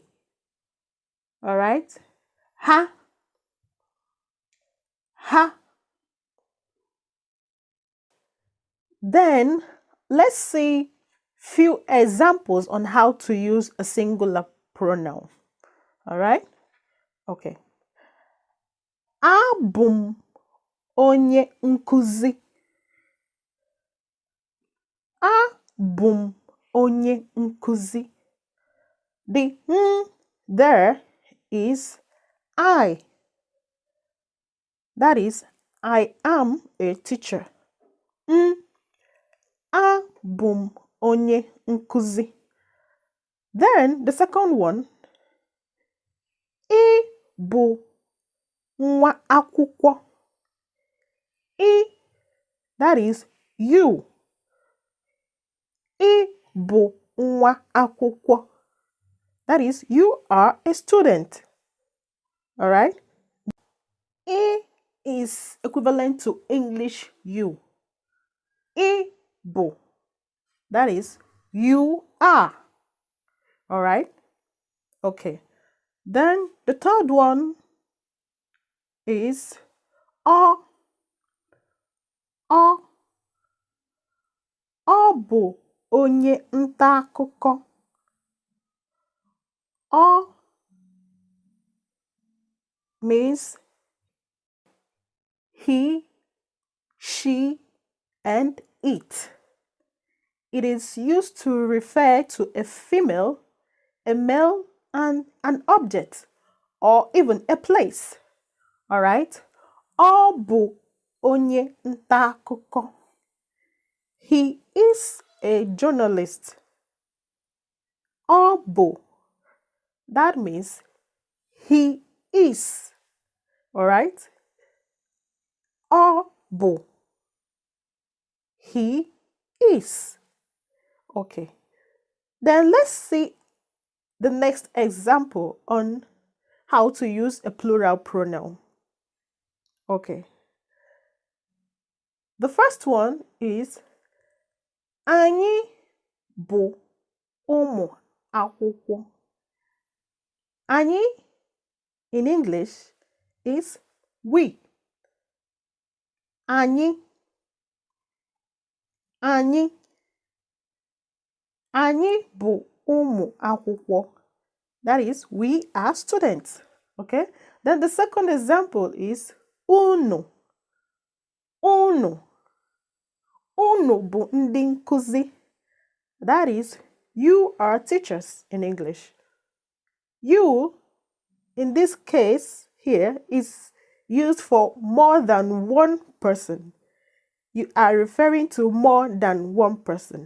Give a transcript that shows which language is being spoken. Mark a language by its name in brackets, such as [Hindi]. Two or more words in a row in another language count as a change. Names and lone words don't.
[English] All right. Ha, ha. Then let's see few examples on how to use a singular pronoun. All right. Okay. [Igbo] Abum onye nkuzi. Abum onye nkuzi. [English] The there is I. That is, I am a teacher. [Igbo] Abum onye nkuzi. [English] Then the second one, [Igbo] I bụ nwa akwụkwọ. [English] I, that is you. [Igbo] I bụ nwa akwụkwọ. [English] That is, you are a student. All right. I is equivalent to English you. [Igbo] I bụ, [English] that is, you are. All right. Okay. Then the third one is ọ. [Igbo] Ọ bụ onye nta akụkọ. [English] All means he, she, and it. It is used to refer to a female, a male, and an object, or even a place. All right? [Igbo] Ọ bụ onye nta akụkọ. [English] He is a journalist. [Igbo] Ọ bụ, [English] that means he is. All right? [Igbo] Ọ bụ, [English] he is. Okay. Then let's see the next example on how to use a plural pronoun. Okay. The first one is [Igbo] anyị bụ ụmụ akwụkwọ. [English] Anyị in English is we. [Igbo] Anyị. Anyị. Anyị bụ ụmụ akwụkwọ. [English] That is, we are students. Okay? Then the second example is unu. [Igbo] Unu. Unu bụ ndị nkuzi. [English] That is, you are teachers in English. You, in this case here, is used for more than one person. You are referring to more than one person.